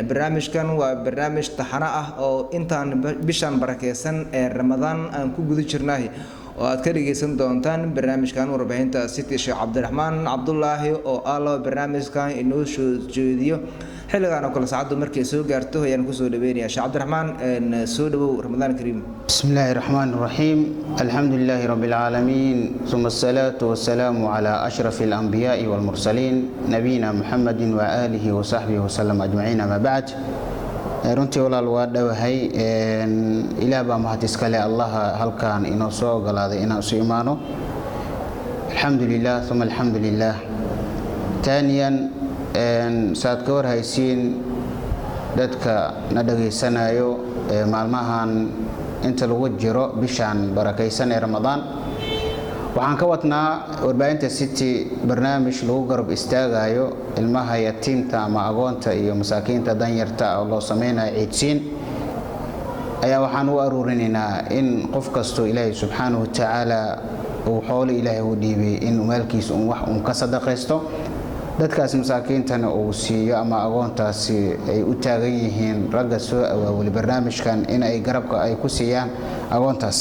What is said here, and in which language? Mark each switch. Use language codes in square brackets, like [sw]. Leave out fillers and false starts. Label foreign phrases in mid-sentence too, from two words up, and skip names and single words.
[so] Barnaamijkan waa barnaamij taxana ah oo intaan bishan barakeysan ee ramadaan aan ku guda jirnay oo aad ka dhageysan doontaan barnaamijkan warbaahinta city. Sheekh Cabdiraxmaan Cabdullaahi oo aalo barnaamijkan inoo soo jeediyo xilligan oo kala saacadu markay soo gaarto ayaan ku soo dhaweynayaa. Sheekh Cabdiraxmaan soo dhawow [ar] رمضان كريم. بسم الله الرحمن الرحيم. الحمد لله رب العالمين. ثم الصلاة والسلام على أشرف الأنبياء والمرسلين نبينا محمد وآله وصحبه وسلم أجمعين. أما بعد. [so] runtii walaal waa dhawahay ilaah baa mahad iska leh Allah halkaan inoo soo ogolaaday inaan isu imaano. [ar] الحمد لله ثم الحمد لله. [so] Taaniyan saad ka warhaysiin dadka na dhageysanayo maalmahan inta lagu jiro bishan barakeysan ee Ramadaan waxaan ka wadnaa warbaahinta city barnaamij lagu garab istaagayo ilmaha yatiimta ama agoonta iyo masaakiinta danyarta oo loo sameeyo ciidsiin ayaa waxaan u aruurinaynaa in qof kasto Ilaahay [ar] سبحانه وتعالى [so] uu xoolo Ilaahay u dhiibay in maalkiisa wax ka sadaqaysto dadkaas masaakiintana uu siiyo ama agoontaasi ay u taagan yihiin ragga soo awaawil barnaamijkan in ay garabka ay ku siiyaan agoontaas.